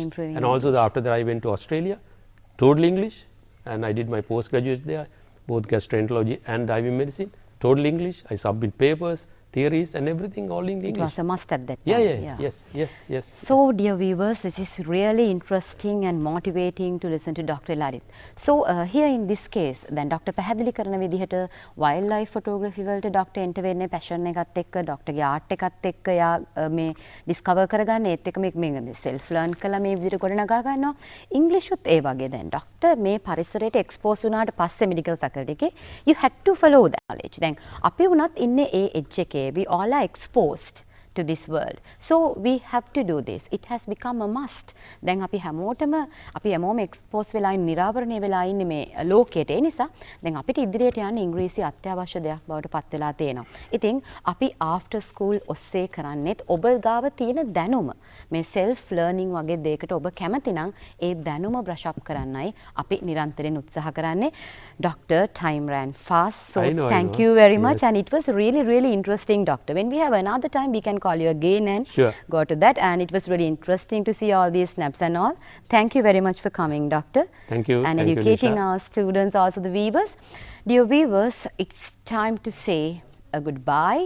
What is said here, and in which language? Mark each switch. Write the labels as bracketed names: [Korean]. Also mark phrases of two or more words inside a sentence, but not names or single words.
[English] And also after that I went to Australia, totally English, and I did my postgraduate there, both gastroenterology and IV medicine, totally English. I submit papers, theories and everything all in English. It was a must at that time. Yes. So dear viewers, this is really interesting and motivating to listen to Dr. Lalit. So here in this case, then Dr. [Sinhala] පැහැදිලි කරන විදිහට [English] wildlife photography [Sinhala] වලට Dr. enter වෙන්නේ passion එකත් එක්ක, Dr. ගේ art එකත් එක්ක යා මේ discover කරගන්න ඒත් එක්ක මේ [English] self learn [Sinhala] කළා මේ විදිහට ගොඩනගා ගන්නවා. English උත් ඒ වගේ දැන් Dr. මේ පරිසරයට expose වුණාට පස්සේ [English] medical faculty [Sinhala] එකේ [English] you had to follow that knowledge. [Sinhala] දැන් අපි වුණත් ඉන්නේ ඒ edge එකේ. [English] We all are exposed to this world. So we have to do this. It has become a must. [Sinhala] දැන් අපි හැමෝම expose වෙලා ඉන්න නිරාවරණය වෙලා ඉන්නේ මේ ලෝකයට. ඒ නිසා දැන් අපිට ඉදිරියට යන්න ඉංග්‍රීසි අත්‍යවශ්‍ය දෙයක් බවට පත් වෙලා තියෙනවා. ඉතින් අපි [English] after school [Sinhala] ඔස්සේ කරන්නේත් ඔබ ගාව තියෙන දැනුම මේ [English] self learning [Sinhala] වගේ දෙයකට ඔබ කැමති නම් ඒ දැනුම [English] brush up [Sinhala] කරන්නයි අපි නිරන්තරයෙන් උත්සාහ කරන්නේ. [English] Doctor, time ran fast. So thank you very much. And it was really interesting, Doctor. When we have another time, we can call you again and go to that. And it was really interesting to see all these snaps and all. Thank you very much for coming, Doctor. Thank you. And educating our students, also the viewers. Dear viewers, it's time to say a goodbye.